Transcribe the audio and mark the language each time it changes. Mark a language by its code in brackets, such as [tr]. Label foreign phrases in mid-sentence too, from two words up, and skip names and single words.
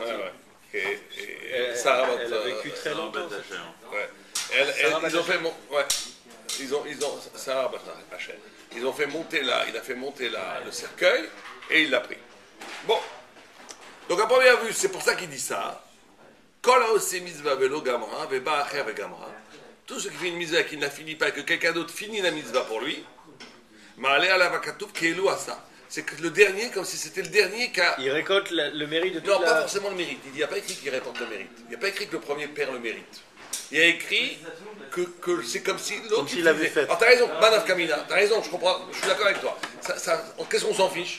[fr] Sarah, elle a vécu très longtemps. Ouais. Ils ont fait Sarah Hachem. Ils ont fait monter il a fait monter le cercueil et il l'a pris. Bon. Donc à première vue, c'est pour ça qu'il dit ça. [he] כל העושה מצוה ולא גמרה ובא אחר וגמרה. [fr] Tout ce qui fait une mitzvah qui ne la finit pas et que quelqu'un d'autre finit la mitzvah pour lui. [he] מעלה עליו הכתוב כאילו עשה. [fr] C'est que le dernier, comme si c'était le dernier qui a... Il récolte le mérite de tout. Non, pas forcément le mérite. Il n'y a pas écrit qu'il récolte le mérite. Il n'y a pas écrit que le premier perd le mérite. Il y a écrit que c'est comme si l'autre... Comme s'il l'avait fait. Alors t'as raison, Manav Kamina, t'as raison, je comprends, je suis d'accord avec toi. Qu'est-ce qu'on s'en fiche?